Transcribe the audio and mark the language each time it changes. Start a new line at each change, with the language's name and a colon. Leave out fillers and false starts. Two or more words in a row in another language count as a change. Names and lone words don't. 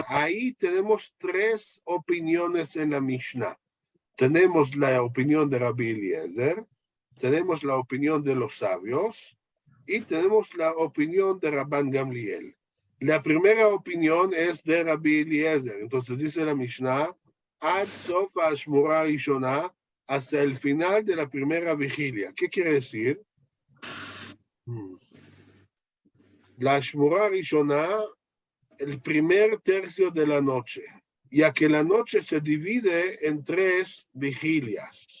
Spanish: Ahí tenemos 3 opiniones en la Mishnah. Tenemos la opinión de Rabbi Eliezer, tenemos la opinión de los sabios y tenemos la opinión de Rabban Gamliel. La primera opinión es de Rabbi Eliezer. Entonces dice la Mishnah,
Hebrew: עד סוף האשמורה הראשונה,
Spanish: hasta el final de la primera vigilia. ¿Qué quiere decir? La
Hebrew: האשמורה הראשונה,
Spanish: el primer tercio de la noche, ya que la noche se divide en 3 vigilias.